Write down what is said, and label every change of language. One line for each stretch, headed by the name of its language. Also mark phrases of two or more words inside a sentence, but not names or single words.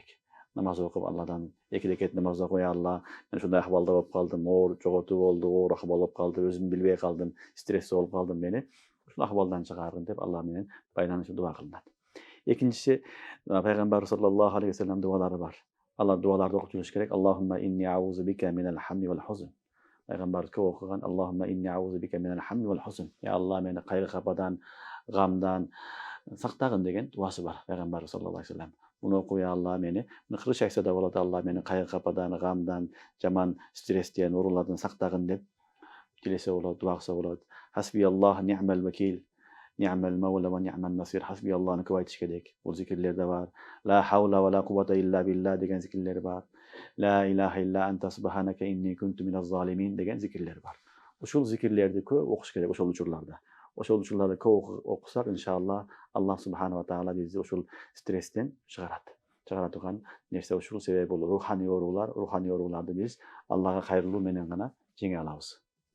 Kyrgyz: Намаз окуп Алладан эки рекет намаз окуй, Алла, мен ушундай акыбалда болуп калдым, оор жоготуу болду, оор акыбал болуп калды, өзүм билбей калдым, стрессте болуп калдым, мени ушул акыбалдан чыгарын деп Алла менен байланышып дуа кылынат. Экинчиси, пайгамбар
Arabic: صلى الله عليه وسلم
Kyrgyz: дуалары бар. Алла дуаларды окуп жүрүш керек.
Arabic: اللهم إني أعوذ بك من الهم والحزن.
Kyrgyz: Пайгамбар көп окуган
Arabic: اللهم إني أعوذ بك من الهم والحزن.
Kyrgyz: Я Алла, мени кайгы кападан, гамдан сактагын деген дуасы бар пайгамбар
Arabic: صلى الله عليه وسلم.
Kyrgyz: Муну окуп, я Алла, мени кырыш айтса да болот, Алла мени кайгы кападан, гамдан, жаман стресстен, оорулардан сактагын деп тилесе болот, дуа кылса болот.
Arabic: حسبي الله نعم الوكيل، نعم المولى ونعم النصير. حسبي الله
Kyrgyz: көп айтыш керек. Бул зикирлер да бар.
Arabic: لا حول ولا قوة إلا بالله
Kyrgyz: деген зикирлер бар.
Arabic: لا إله إلا أنت سبحانك إني كنت من الظالمين
Kyrgyz: деген зикирлер бар. Ушул зикирлерди көп окуш керек ошол учурларда. Ошол учурларда көп окусак, иншалла, Аллах
Arabic: سبحانه وتعالى
Kyrgyz: бизди ушул стресстен чыгарат. Чыгара турган нерсе ушул. Себеби бул руханий ооруларды биз Аллага кайрылуу менен гана жеңе алабыз.